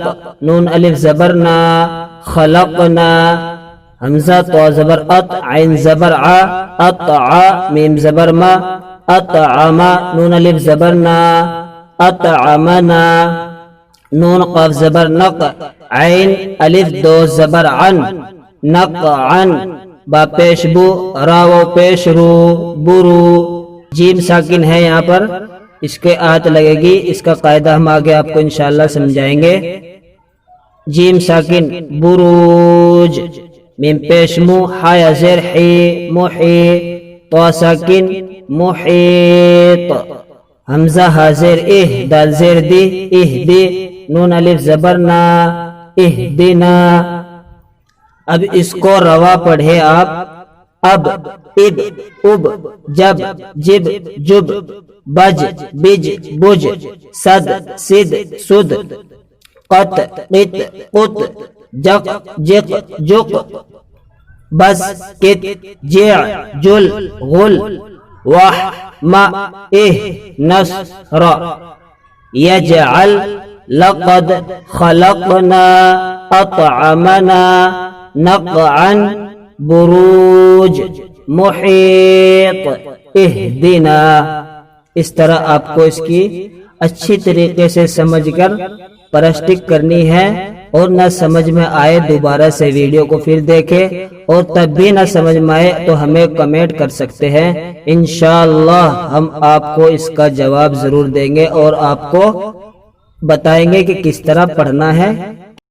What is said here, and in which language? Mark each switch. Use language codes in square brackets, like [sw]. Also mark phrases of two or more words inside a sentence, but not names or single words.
[ur] نون الف زبر نا، خلقنا، حمزہ تو زبر ات، عین زبر ع، اطع، میم زبر ما، اطعما، نون الف زبر نا، اطعمنا، نون قاف زبر نق، عین الف دو زبر عن، نقعن، با پیش بو، راو پیش رو، برو، جیم ساکن ہے یہاں پر، اس کے آت لگے گی، اس کا قاعدہ ہم آگے آپ کو انشاءاللہ سمجھائیں گے۔ جیم ساکن بروج، میم پیش مو، حا زیر حی، محی، طا ساکن محیط، حمزہ ہا زیر اہ، دال زیر دی، اہدی، نون الف زبر نا، اہدنا۔ اب اس کو روا پڑھے آپ، اب، اب، اب، جب، [ar] جب، جب، بج، بج، بج، صد، صد، سد، قط، قط، قط، جق، جق، جق، بس، کت، جع، جل، غل، وح، ما، اہ، نصر، یجعل، لقد، خلقنا، اطعمنا، نقعا، بروج، محیط، اہدنا۔ [ur] اس طرح آپ کو اس کی اچھی طریقے سے سمجھ کر پرسٹک کرنی ہے، اور نہ سمجھ میں آئے دوبارہ سے ویڈیو کو پھر دیکھیں، اور تب بھی نہ سمجھ میں آئے تو ہمیں کمنٹ کر سکتے ہیں، انشاءاللہ ہم آپ کو اس کا جواب ضرور دیں گے اور آپ کو بتائیں گے کہ کس طرح پڑھنا ہے